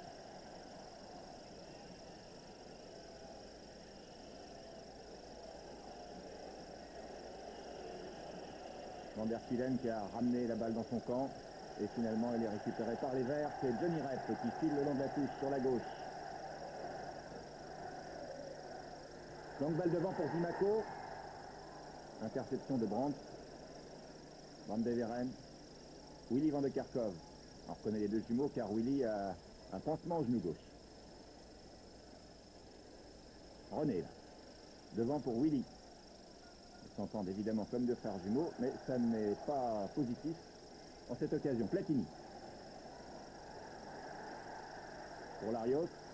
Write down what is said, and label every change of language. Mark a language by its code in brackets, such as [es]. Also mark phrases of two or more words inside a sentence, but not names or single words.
[fr] Van der Kielen qui a ramené la balle dans son camp. Et finalement, elle est récupérée par les Verts. C'est Johnny Rep qui file le long de la touche sur la gauche. Donc balle devant pour Dimaco. Interception de Brandt. Van de Veren. Willy van de Kerkhoff. On reconnaît les deux jumeaux car Willy a un pansement au genou gauche. René, devant pour Willy. Ils s'entendent évidemment comme deux frères jumeaux, mais ça n'est pas positif en cette occasion. Platini. Pour Larios.